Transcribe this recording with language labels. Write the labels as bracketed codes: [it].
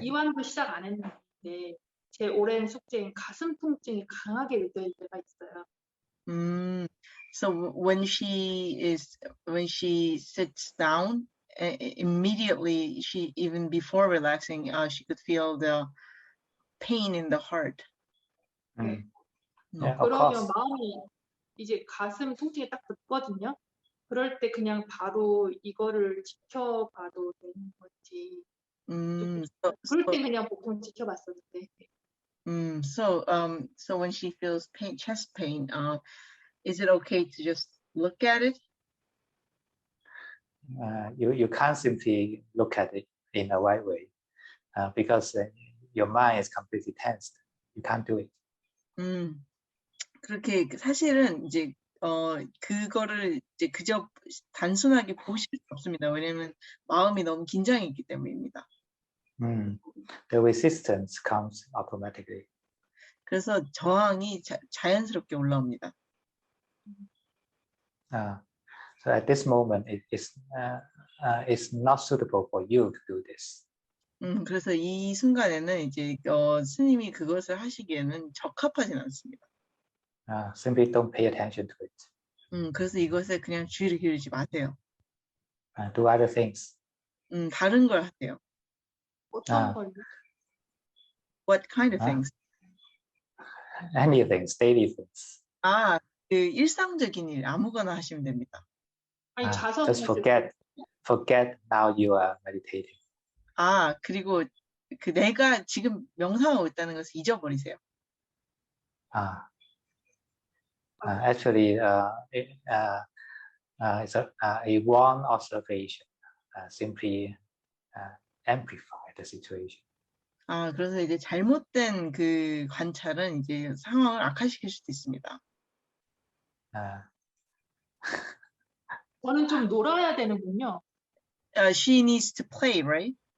[ko] 이완도 시작 안 했는데 제 오랜 숙제인 가슴 통증이 강하게 느껴질 때가 있어요. [en] So when she sits down, immediately even before relaxing, she could feel the pain in the heart. Yeah, of [ko] 그러면 [en] course. [ko] 마음이 이제 가슴 통증이 딱 붙거든요. 그럴 때 그냥 바로 이거를 지켜봐도 되는 건지. 그럴 때 그냥 보통 지켜봤었는데. [en] So when she feels pain, chest pain, is it okay to just look at it? You can't simply look at it in a right way because your mind is completely tensed. You can't do it. [ko] 그렇게 사실은 이제 그거를 이제 그저 단순하게 보실 수 없습니다. 왜냐하면 마음이 너무 긴장해 있기 때문입니다. [en] The resistance comes automatically. [ko] 그래서 저항이 자연스럽게 올라옵니다. [en] So at this moment, it's not suitable for you to do this. [ko] 그래서 이 순간에는 이제 스님이 그것을 하시기에는 적합하진 않습니다. [en] Simply don't pay attention to it. [ko] 그래서 이것에 그냥 주의를 기울이지 마세요. [en] Do other things. [ko] 다른 걸 하세요. 어떤 걸요? [en] What kind of things? Any things, daily things. [ko] 그 일상적인 일 아무거나 하시면 됩니다. 아니 자성. [en] Just forget now you are meditating. [ko] 그리고 그 내가 지금 명상하고 있다는 것을 잊어버리세요. [en] Actually, it's a wrong observation. Simply amplify the situation. [ko] 그래서 이제 잘못된 그 관찰은 이제 상황을 악화시킬 수도 있습니다. 저는 좀 놀아야 되는군요. [en] She needs to play, right?